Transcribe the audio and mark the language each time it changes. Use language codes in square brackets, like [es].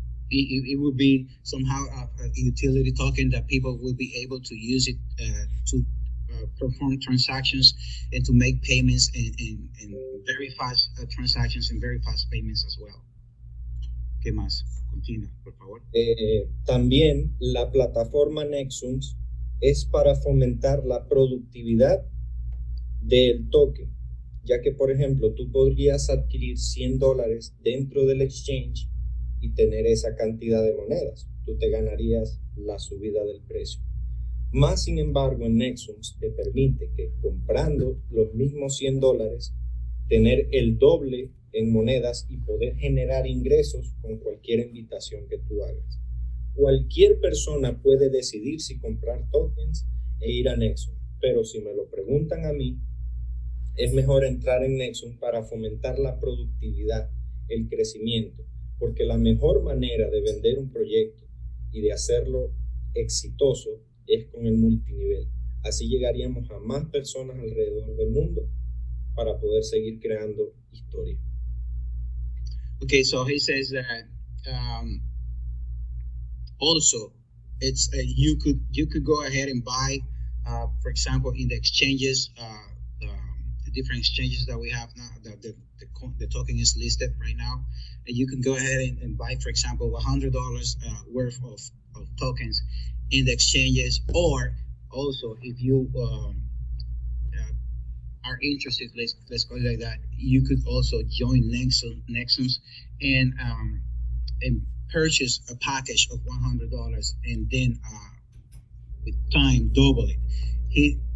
[en] It will be somehow a utility token that people will be able to use it to perform transactions and to make payments in very fast transactions and very fast payments as well. [es] ¿Qué más? Continúa, por favor. También la plataforma NEXUMS es para fomentar la productividad del token, ya que, por ejemplo, tú podrías adquirir $100 dentro del exchange y tener esa cantidad de monedas. Tú te ganarías la subida del precio. Más sin embargo, en NEXUMS te permite que comprando los mismos $100, tener el doble en monedas y poder generar ingresos con cualquier invitación que tú hagas. Cualquier persona puede decidir si comprar tokens e ir a NEXUMS, pero si me lo preguntan a mí, es mejor entrar en Nexum para fomentar la productividad, el crecimiento, porque la mejor manera de vender un proyecto y de hacerlo exitoso es con el multinivel. Así llegaríamos a más personas alrededor del mundo para poder seguir creando historia. [en] Okay, so he says that also it's you could go ahead and buy, for example, in the exchanges, the different exchanges that we have now. The token is listed right now, and you can go ahead and buy, for example, $100 worth of tokens in the exchanges, or also if you are interested, let's call it like that, you could also join NEXUMS and purchase a package of $100 and then with time double it.